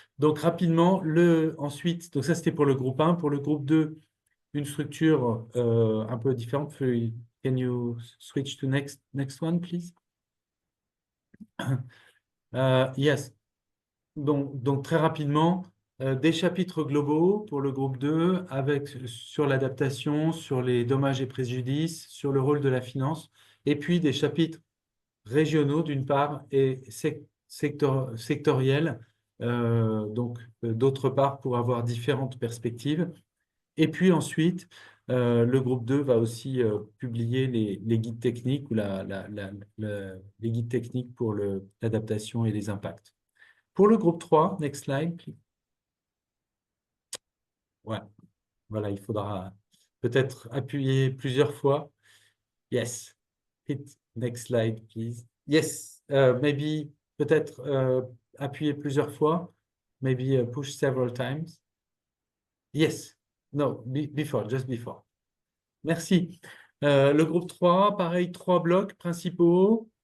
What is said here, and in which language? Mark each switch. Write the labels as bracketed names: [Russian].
[French] Donc rapidement, ensuite, donc ça c'était pour le groupe 1. Pour le groupe 2, une structure un peu différente. [English] Can you switch to next one, please? Yes. [French] Donc, très rapidement, des chapitres globaux pour le groupe 2 sur l'adaptation, sur les dommages et préjudices, sur le rôle de la finance, et puis des chapitres régionaux d'une part et sectoriels, d'autre part pour avoir différentes perspectives. Et puis ensuite, le groupe 2 va aussi publier les guides techniques ou les guides techniques pour l'adaptation et les impacts. Pour le groupe 3, [English] next slide, please. [French] Ouais, voilà, il faudra peut-être appuyer plusieurs fois. Yes. [English] Hit next slide, please. Yes, maybe [French] peut-être appuyer plusieurs fois. [English] Maybe push several times. Yes. No, before, just before. Merci. [French] Le groupe 3, pareil, 3 blocs principaux.